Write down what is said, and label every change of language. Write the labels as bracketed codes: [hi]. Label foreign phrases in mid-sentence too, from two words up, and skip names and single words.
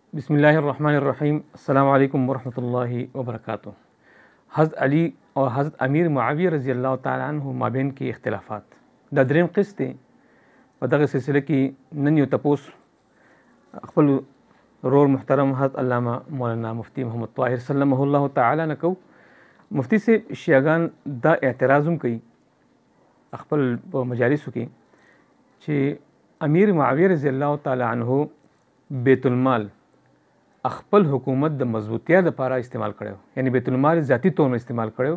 [ar] بسم الله الرحمن الرحیم. السلام علیکم ورحمۃ اللہ وبرکاتہ. [ps] حضرت علی اور حضرت امیر معاویہ [ar] رضی اللہ تعالی عنہ [ps] مابین کې اختلافات دا دریم قسط دی. په دغه سلسله کې نن یو تپوس خپل رور محترم حضرت علامه مولانا مفتی محمد طاهر [ar] سلمه الله تعالی [ps] نه کو. مفتی سے شیعاګان دا اعتراض هم کوي خپل په مجالسو کې چې امیر معاویه [ar] رضی الله تعالی عنه [ps] بیت المال خپل حکومت د مضبوطیا لپاره استعمال کړو، یعنی بیت المال [ur] ذاتی طور پر [ps] استعمال کړو.